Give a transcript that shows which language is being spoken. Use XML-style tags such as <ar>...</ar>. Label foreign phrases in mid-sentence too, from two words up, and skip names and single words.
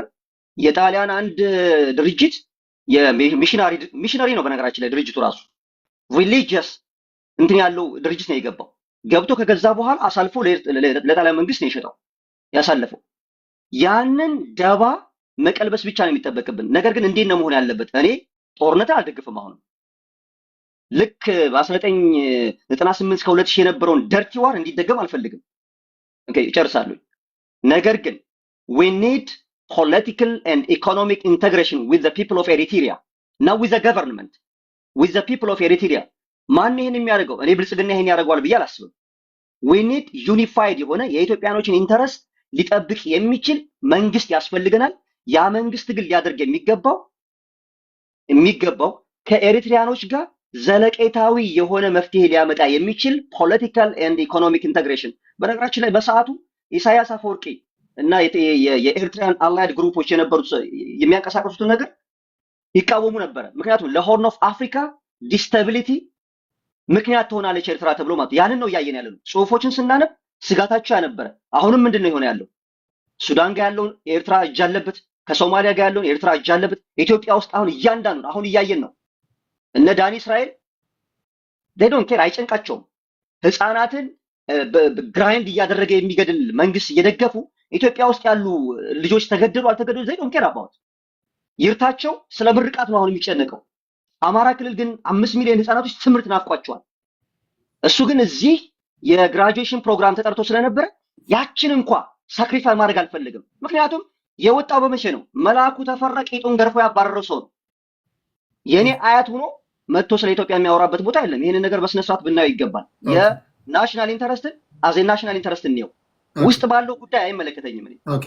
<am>የጣሊያን አንድ ድርጅት የሚሽነሪ ነው በነገራችን ላይ ድርጅቱ ራሱ ሪሊጂየስ እንትን ያለው ድርጅት ነው የገባው። ገብቶ ከገዛ በኋላ አሳልፎ ለጣሊያን መንግስት ነው የሸጠው ያሳለፈው። ያንን ደባ መቀልበስ ብቻ ነው የሚጠበቅብን። ነገር ግን እንዴት ነው መሆን ያለበት? እኔ ጦርነትን አልደግፍም። አሁን ልክ በ1998 እስከ 2000 የነበረውን ደርቲ ዋር እንዲደገም አልፈልግም። ኦኬ ይጨርሳሉ። ነገር ግን</am> <en>we need political and economic integration with the people of Eritrea,</en> <am>not with the government, with the people of Eritrea። ማን ይሄን የሚያደርገው? እኔ ብልጽግና ይሄን ያደርገዋል ብዬ አላስብም።</am> <en>we need unified</en> <am>የሆነ የኢትዮጵያኖችን ኢንተረስት ሊጠብቅ የሚችል መንግስት ያስፈልገናል። ያ መንግስት ግን ሊያደርግ የሚገባው ከኤሪትሪያኖች ጋር ዘለቄታዊ የሆነ መፍትሄ ሊያመጣ የሚችል ፖለቲካል ኤንድ ኢኮኖሚክ ኢንተግሬሽን። በነገራችን ላይ በሰዓቱ ኢሳያስ አፈወርቂ እና የኤርትራን አላይድ ግሩፖች የነበሩት የሚያንቀሳቀሱትን ነገር ይቃወሙ ነበረ። ምክንያቱም ለሆርን ኦፍ አፍሪካ ዲስታቢሊቲ ምክንያት ትሆናለች ኤርትራ ተብሎ ማለት ያንን ነው እያየን ያለነው። ጽሁፎችን ስናነብ ስጋታቸው ያነበረ። አሁንም ምንድነው የሆነ ያለው? ሱዳን ጋር ያለውን ኤርትራ እጅ አለበት፣ ከሶማሊያ ጋር ያለውን ኤርትራ እጅ አለበት። ኢትዮጵያ ውስጥ አሁን እያንዳንዱ አሁን እያየን ነው። እነ ዳኒ እስራኤል</am> <en>they don't care፣</en> <am>አይጨንቃቸውም። ህፃናትን ግራይንድ እያደረገ የሚገድል መንግስት እየደገፉ ኢትዮጵያ ውስጥ ያሉ ልጆች ተገደሉ አልተገደሉ</am> <en>they don't care about።</en> <am>ይርታቸው ስለ ምርቃት ነው አሁን የሚጨነቀው። አማራ ክልል ግን 5 ሚሊዮን ህፃናቶች ትምህርት ናፍቋቸዋል። እሱ ግን እዚህ የግራጁዌሽን ፕሮግራም ተጠርቶ ስለነበረ ያችን እንኳን ሳክሪፋይ ማድረግ አልፈልግም። ምክንያቱም የወጣው በመቼ ነው? መልአኩ ተፈራ ቂጡን ገርፎ ያባረረው ሰው ነው። የኔ አያት ሆኖ መጥቶ ስለ ኢትዮጵያ የሚያወራበት ቦታ የለም። ይሄንን ነገር በስነ ስርዓት ብናየው ይገባል።</am> <en>of national interest as national interest</en> <am>ነው፣ ውስጥ ባለው ጉዳይ አይመለከተኝም እኔ።</am>